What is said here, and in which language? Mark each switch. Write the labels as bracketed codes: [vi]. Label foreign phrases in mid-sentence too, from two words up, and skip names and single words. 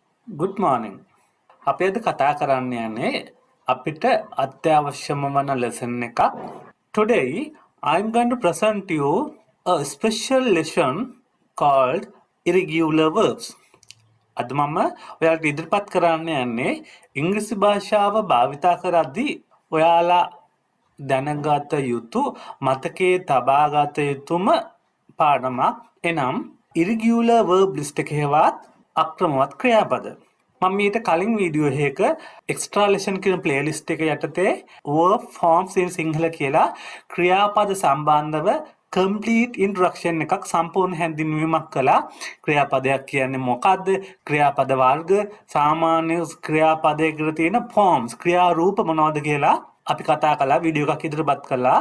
[en] Good morning. [si] අපි අද කතා කරන්න යන්නේ අපිට අත්‍යවශ්‍යම වන lesson එකක්. [en] Today I'm going to present you a special lesson called Irregular Verbs. [si] අද මම ඔයාලට ඉදිරිපත් කරන්න යන්නේ ඉංග්‍රීසි භාෂාව භාවිතා කරද්දී ඔයාලා දැනගත යුතු මතකයේ තබාගත යුතුම පාඩමක්. එනම් [en] irregular verb list [si] එකේවත් අක්‍රමවත් ක්‍රියාපද. මම මීට කලින් වීඩියෝ එකක [en] extra lesson [si] කියන playlist එක යටතේ [en] verb forms in Sinhala [si] කියලා ක්‍රියාපද සම්බන්ධව [en] complete introduction [si] එකක් සම්පූර්ණ හැඳින්වීමක් කළා. ක්‍රියාපදයක් කියන්නේ මොකක්ද? ක්‍රියාපද වර්ග, සාමාන්‍ය ක්‍රියාපදයකට තියෙන forms, ක්‍රියා රූප මොනවද කියලා අපි කතා කළා. වීඩියෝ එකක් ඉදිරිපත් කළා.